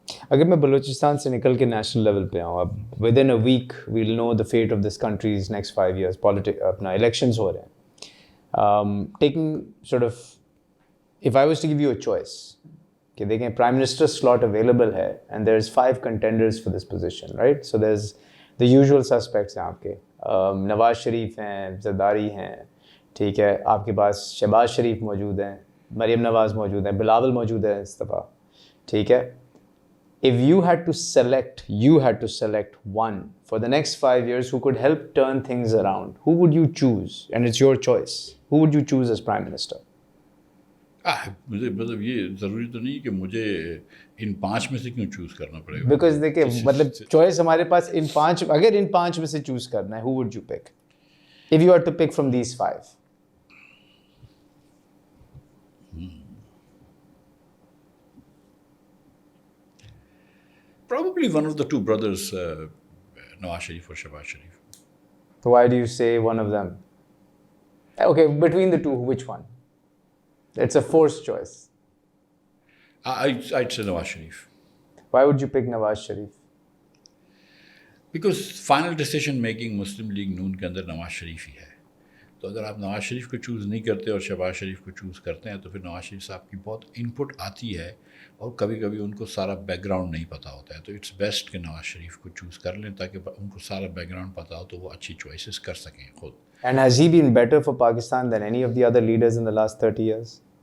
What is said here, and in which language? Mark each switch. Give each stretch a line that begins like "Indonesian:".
Urdu: اگر میں بلوچستان سے نکل کے نیشنل لیول پہ آؤں،
English: اب with in a week we'll know the fate of this countries next 5 years.
Urdu: اپنا الیکشنز ہو رہے ہیں.
English: taking sort of if I was to give you a choice
Urdu: کہ دیکھیں
English: Prime minister slot available ہے and there is 5 contenders for this position, right? So there's the usual suspects
Urdu: ہیں آپ کے. نواز شریف ہیں، زرداری ہیں، ٹھیک ہے، آپ کے پاس شہباز شریف موجود ہیں، مریم نواز موجود ہیں، بلاول موجود ہے اس دفعہ، ٹھیک ہے.
English: If you had to select one for the next 5 years who could help turn things around, who would you choose? And it's your choice. Who would you choose as prime minister?
Urdu: مجھے مطلب یہ ضروری تو نہیں کہ مجھے ان 5 میں سے کیوں چوز کرنا پڑے گا. بیکاز دیکھیں مطلب چوائس ہمارے پاس ان 5، اگر ان 5 میں سے چوز کرنا ہے,
English: who would you pick if you had to pick from these 5? Probably one of the two brothers, Nawaz Sharif or Shehbaz Sharif. So why do you say one of them? Okay, between the two, which one? It's a forced choice. I'd say Nawaz Sharif. Why would you pick Nawaz Sharif? Because final decision making Muslim League
Urdu: نون کے اندر
English: نواز شریف ہی ہے.
Urdu: تو اگر آپ نواز شریف کو choose نہیں کرتے اور شہباز شریف کو چوز کرتے ہیں تو پھر نواز شریف صاحب کی بہت انپٹ آتی ہے اور کبھی کبھی ان کو سارا بیک گراؤنڈ نہیں پتہ ہوتا ہے. تو
English: it's best
Urdu: کہ نواز شریف کو چوز کر لیں تاکہ ان کو سارا بیک گراؤنڈ پتہ ہو تو وہ اچھی چوائسیز کر سکیں خود.
English: And has he been better for Pakistan than any of the other leaders in the last 30 years?